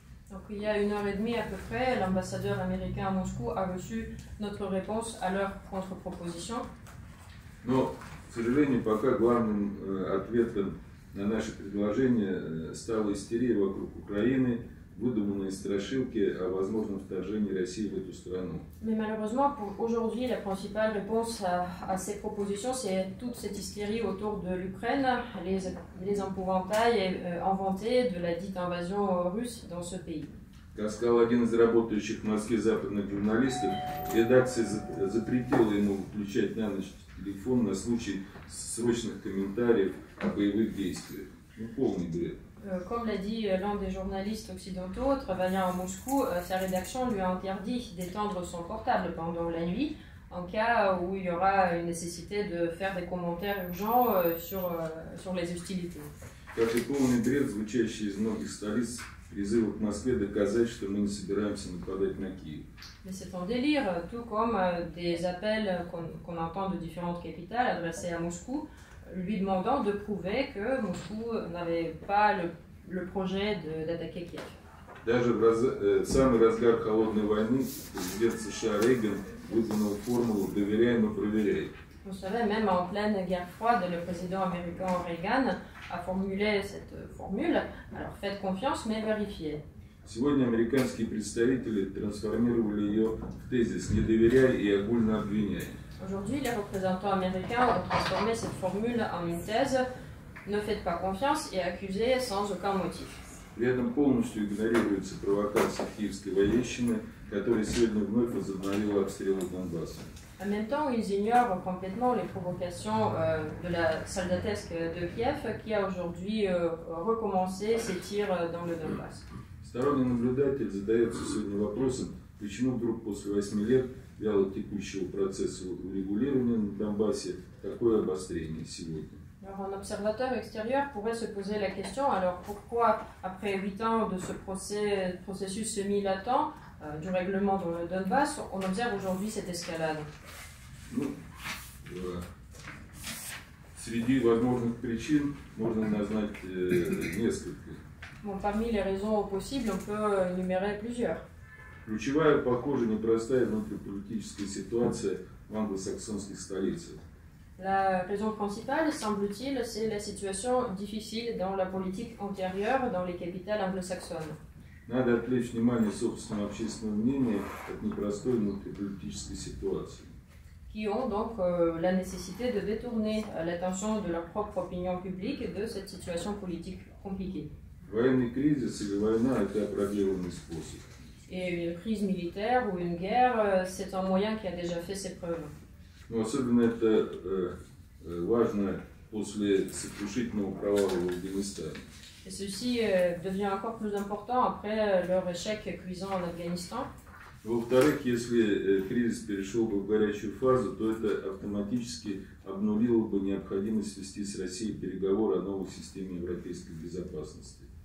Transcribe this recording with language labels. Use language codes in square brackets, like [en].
[fr] Donc, il y a 1h30 à peu près, l'ambassadeur américain à Moscou a reçu notre réponse à leur contre-proposition. [ru] Но, к сожалению, пока главным ответом на наши предложения стала истерия вокруг Украины, выдуманные страшилки о возможном вторжении России в эту страну. [fr] Mais malheureusement, pour aujourd'hui, la principale réponse à ces propositions, c'est toute cette hystérie autour de l'Ukraine, les épouvantails inventés de la dite invasion russe dans ce pays. [ru] Как сказал один из работающих в Москве западных журналистов, редакция запретила ему включать на ночь телефон на случай срочных комментариев о боевых действиях. Ну, полный бред. [fr] Comme l'a dit l'un des journalistes occidentaux travaillant à Moscou, sa rédaction lui a interdit d'éteindre son portable pendant la nuit en cas où il y aura une nécessité de faire des commentaires urgents sur les hostilités. [ru] Как и полный бред, звучащий из многих столиц, призывы к Москве доказать, что мы не собираемся нападать на Киев. [fr] Mais c'est un délire, tout comme des appels qu'on entend de différentes capitales adressés à Moscou, lui demandant de prouver que Moscou n'avait pas le projet d'attaquer Kiev. [ru] Даже в самый разгар холодной войны президент США Рейган выдвинул формулу «доверяй, но проверяй». [fr] Vous savez, même en pleine guerre froide, le président américain Reagan a formulé cette formule, alors faites confiance, mais vérifiez. [ru] Сегодня американские представители трансформировали ее в тезис «не доверяй и огульно обвиняй». [fr] Aujourd'hui, les représentants américains ont transformé cette formule en une thèse « ne faites pas confiance et accusez sans aucun motif ». [ru] При этом полностью игнорируется провокация киевской военщины, которая сегодня вновь возобновила обстрелы Донбасса. [fr] En même temps, ils ignorent complètement les provocations de la soldatesque de Kiev qui a aujourd'hui recommencé ses tirs dans le Donbass. [ru] Сторонний наблюдатель задается сегодня вопросом, почему вдруг после 8 лет вяло текущего процесса урегулирования на Донбассе такое обострение сегодня. [fr] Alors, un observateur extérieur pourrait se poser la question, alors pourquoi, après 8 ans de ce processus semi-latent du règlement dans le Donbass, on observe aujourd'hui cette escalade? [ru] Ну, среди возможных причин можно назвать несколько. [fr] Bon, parmi les raisons possibles, on peut énumérer plusieurs. [ru] Ключевая, похоже, непростая внутриполитическая ситуация в англосаксонских столицах. [fr] La raison principale, semble-t-il, c'est la situation difficile dans la politique antérieure dans les capitales anglo-saxonnes. [ru] Надо отвлечь внимание собственного общественного мнения от непростой внутриполитической ситуации. [fr] Qui ont donc la nécessité de détourner l'attention de leur propre opinion publique de cette situation politique compliquée. [ru] Военный кризис или война – это опробированный способ. [fr] Et une crise militaire ou une guerre, c'est un moyen qui a déjà fait ses preuves. [ru] Но особенно это важно после сокрушительного провала в Афганистане. [fr] Et ceci devient encore plus important après leur échec cuisant en Afghanistan. [ru] Во-вторых, если кризис перешел бы в горячую фазу, то это автоматически обнулило бы необходимость вести с Россией переговоры о новой системе европейской безопасности.